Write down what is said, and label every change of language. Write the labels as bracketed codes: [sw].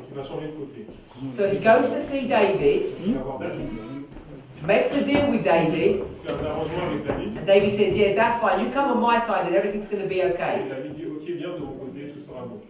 [fr] Donc il va changer de côté. [en] So he goes to see David, [fr] Il va voir David. [en] makes a deal with David, [fr] Il fait un arrangement avec David. [en] and David says, yeah, that's fine, you come on my side and everything's going to be [fr] Et [en] okay. [fr] David dit, ok, viens de mon côté, tout sera bon.